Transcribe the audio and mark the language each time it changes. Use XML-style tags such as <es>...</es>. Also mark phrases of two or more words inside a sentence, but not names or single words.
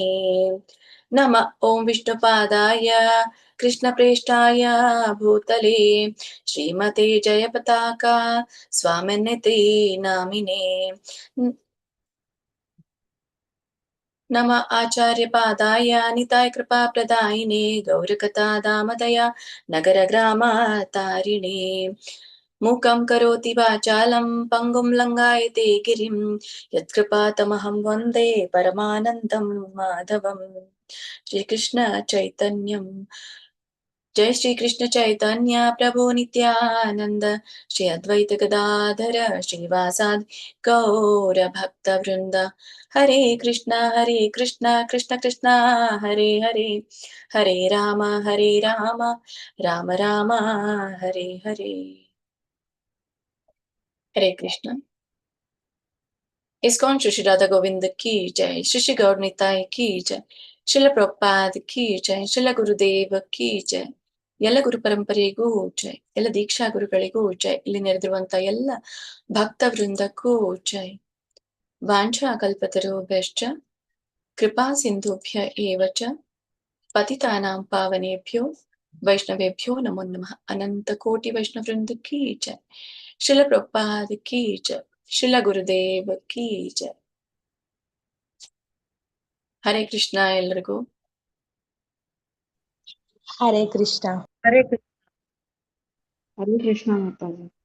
<sa>ನಮ ಓಂ ವಿಷ್ಣುಪಾದಾಯ ಕೃಷ್ಣಪ್ರೇಷ್ಠಾಯ ಭೂತಲೇ ಶ್ರೀಮತೆ ಜಯ ಪತಾಕಾ ಸ್ವಾಮಿನಿತೆ ನಾಮಿನೇ. ನಮ ಆಚಾರ್ಯ ಪಾದಾಯ ನಿತಾಯ ಕೃಪಾ ಪ್ರದಾಯಿನೇ ಗೌರಕಥಾ ದಾಮದಯ ನಗರ ಗ್ರಾಮ ತಾರಿಣೇ. ಮೂಕಂ ಕರೋತಿ ವಾಚಾಲಂ ಪಂಗುಂ ಲಂಘಾಯತೆ ಗಿರಿಂ ಯತ್ಕೃಪಾತಮಹಂ ವಂದೇ ಪರಮಾನಂದಂ ಮಾಧವಂ. ಶ್ರೀಕೃಷ್ಣ ಚೈತನ್ಯಂ ಜಯ ಶ್ರೀಕೃಷ್ಣ ಚೈತನ್ಯ ಪ್ರಭು ನಿತ್ಯಾನಂದ ಶ್ರೀ ಅದ್ವೈತ ಗದಾಧರ ಶ್ರೀವಾಸಾದಿ ಗೌರ ಭಕ್ತ ವೃಂದ. ಹರೇ ಕೃಷ್ಣ ಕೃಷ್ಣ ಕೃಷ್ಣ ಹರೇ ಹರೇ, ಹರೇ ರಾಮ ರಾಮ ರಾಮ ಹರೇ ಹರೇ. ಹರೇ ಕೃಷ್ಣ.</sa> <hi>इस्कॉन श्री राधा गोविंद की जय, श्री गौर निताई की जय, शील प्रभुपाद की जय, शील गुरुदेव की जय.</hi> <kn>ಎಲ್ಲ ಗುರು ಪರಂಪರೆಗೂ ಜೈ, ಎಲ್ಲ ದೀಕ್ಷಾ ಗುರುಗಳಿಗೂ ಜೈ, ಇಲ್ಲಿ ನೆರೆದಿರುವಂತ ಎಲ್ಲ ಭಕ್ತ ವೃಂದಕ್ಕೂ ಜೈ.</kn> <sa>ವಾಂಛಾ ಕಲ್ಪತರುಭ್ಯಶ್ಚ ಕೃಪಾ ಸಿಂಧುಭ್ಯ ಏವ ಚ ಪತಿತಾನಾಂ ಪಾವನೇಭ್ಯೋ ವೈಷ್ಣವೇಭ್ಯೋ ನಮೋ ನಮಃ.</sa> <hi>अनंत कोटि वैष्णव वृंद की जय, शील प्रभुपाद की जय, शील गुरुदेव की जय.</hi> <kn>ಹರೇ ಕೃಷ್ಣ ಎಲ್ಲರಿಗೂ. ಹರೇ ಕೃಷ್ಣ. ಹರೇ ಕೃಷ್ಣ. ಹರೇ ಕೃಷ್ಣ ಮಾತಾಜಿ.</kn>